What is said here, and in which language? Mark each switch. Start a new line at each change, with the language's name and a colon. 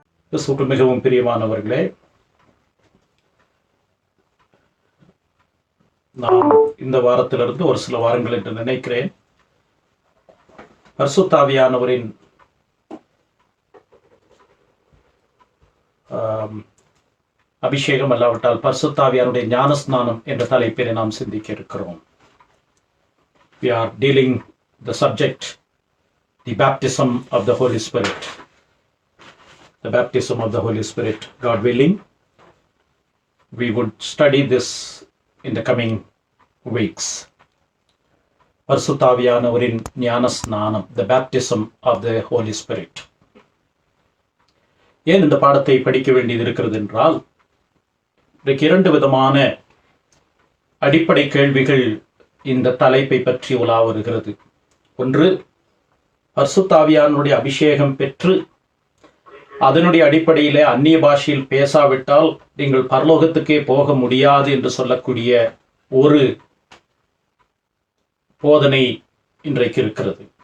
Tamil: கிறிஸ்துவுக்கு மிகவும் பிரியமானவர்களே, நான் இந்த வாரத்திலிருந்து ஒரு சில வாரங்கள் என்று நினைக்கிறேன் பரிசுத்த ஆவியானவரின் அபிஷேகம் அல்லாவிட்டால் பரிசுத்த ஆவியானுடைய ஞானஸ்நானம் என்ற தலைப்பினை நாம் சிந்திக்க இருக்கிறோம்.
English: We are dealing the subject, the baptism of the Holy Spirit. The baptism of the Holy Spirit. God willing, we would study this in the coming weeks.
Tamil: பரிசுத்த ஆவியானவரின் ஞானஸ்நானம்,
English: the baptism of the Holy Spirit.
Tamil: ஏன் இந்த பாடத்தை படிக்க வேண்டியது இருக்கிறது என்றால், இன்றைக்கு இரண்டு விதமான அடிப்படை கேள்விகள் இந்த தலைப்பை பற்றி உலா வருகிறது. ஒன்று, பரிசுத்த ஆவியானுடைய அபிஷேகம் பெற்று அதனுடைய அடிப்படையிலே அந்நிய பாஷையில் பேசாவிட்டால் நீங்கள் பரலோகத்துக்கே போக முடியாது என்று சொல்லக்கூடிய ஒரு போதனை இன்றைக்கு இருக்கிறது.